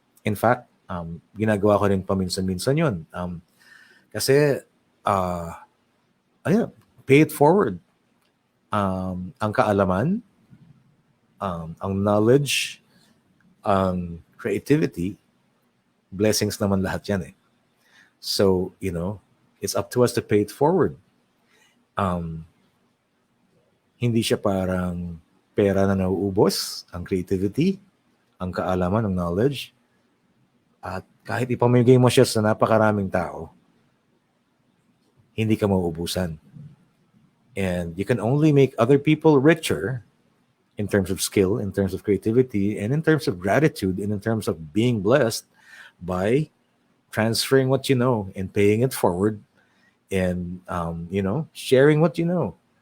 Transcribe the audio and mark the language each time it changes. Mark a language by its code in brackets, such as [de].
[tl] In fact, ginagawa ko rin paminsan-minsan yun. Kasi, pay it forward. Ang kaalaman, ang knowledge, ang creativity, blessings naman lahat yan eh. [en] So, it's up to us to pay it forward. [tl] Um, Hindi siya parang pera na nauubos, ang creativity, ang kaalaman, ang knowledge. At kahit ipamigay mo siya sa napakaraming tao, hindi ka mauubusan. [en] And you can only make other people richer in terms of skill, in terms of creativity, and in terms of gratitude, and in terms of being blessed by transferring what you know and paying it forward and, sharing what you know.